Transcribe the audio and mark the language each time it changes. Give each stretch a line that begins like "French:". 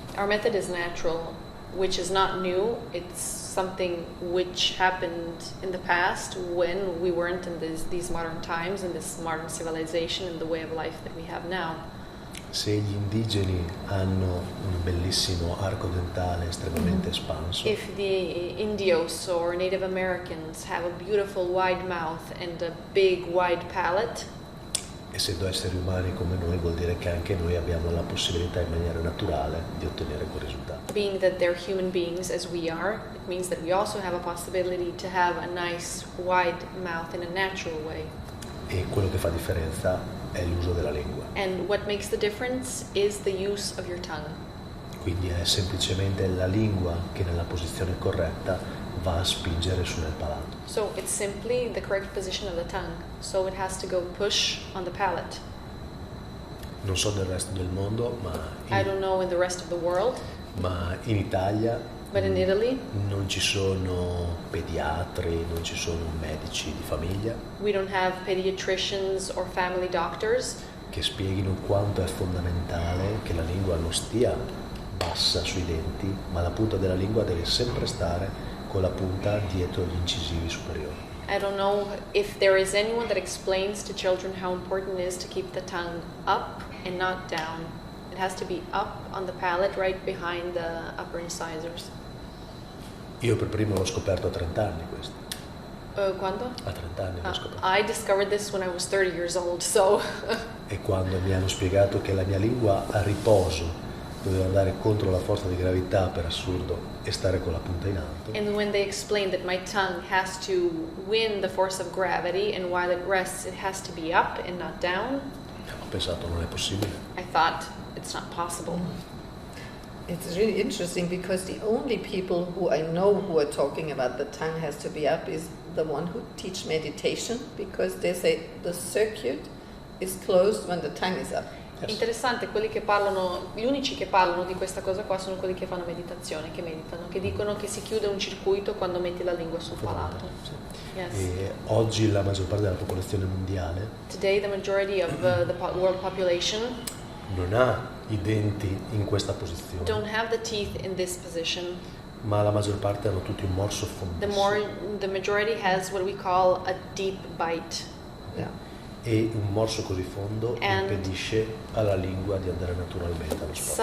English: Our method is natural, which is not new. It's something which happened in the past when we weren't in these modern times, in this modern civilization and the way of life that we have now.
Italian: Se gli indigeni hanno un bellissimo arco dentale estremamente espanso,
English: If the Indios or Native Americans have a beautiful wide mouth and a big wide palate,
Italian: essendo esseri umani come noi, vuol dire che anche noi abbiamo la possibilità in maniera naturale di ottenere quel risultato.
English: being that they're human beings as we are, it means that we also have a possibility to have a nice wide mouth in a natural way.
Italian: E quello che fa differenza è l'uso della lingua.
English: And what makes the difference is the use of your tongue.
Italian: Quindi è semplicemente la lingua che nella posizione corretta va a spingere su nel palato.
English: So it's simply the correct position of the tongue. So it has to go push on the palate.
Italian: Non so del resto del mondo,
English: I don't know in the rest of the world,
Italian: ma in Italia
English: but in Italy,
Italian: non ci sono pediatri, non ci sono medici di famiglia
English: we don't have pediatricians or family doctors
Italian: che spieghino quanto è fondamentale che la lingua non stia bassa sui denti, ma la punta della lingua deve sempre stare con la punta dietro gli incisivi superiori.
English: I don't know if there is anyone that explains to children how important it is to keep the tongue up and not down. It has to be up on the palate, right behind the upper incisors.
Italian: Io per primo l'ho scoperto a 30 anni questo. Quando? A 30 anni l'ho scoperto.
English: I discovered this when I was 30 years old, so...
Italian: E quando mi hanno spiegato che la mia lingua a riposo doveva andare contro la forza di gravità, per assurdo, e stare con la punta in alto.
English: And when they explained that my tongue has to win the force of gravity, and while it rests, it has to be up and not down,
Italian: Ho pensato, non è possibile.
English: I thought, it's not possible. It's really interesting because the only people who I know who are talking about the tongue has to be up is the one who teach meditation, because they say the circuit is closed when the tongue is up. Yes.
Italian: Interessante, quelli che parlano, gli unici che parlano di questa cosa qua sono quelli che fanno meditazione, che meditano, che dicono che si chiude un circuito quando metti la lingua sul palato. Sì.
English: Yes.
Italian: E oggi la maggior parte della popolazione mondiale
English: Today the majority of world population
Italian: non ha i denti in questa posizione,
English: don't have the teeth in this position.
Italian: ma la maggior parte hanno tutti un morso fondissimo.
English: The majority has what we call a deep bite. Yeah.
Italian: E un morso così fondo
English: And
Italian: impedisce alla lingua di andare naturalmente allo spazio.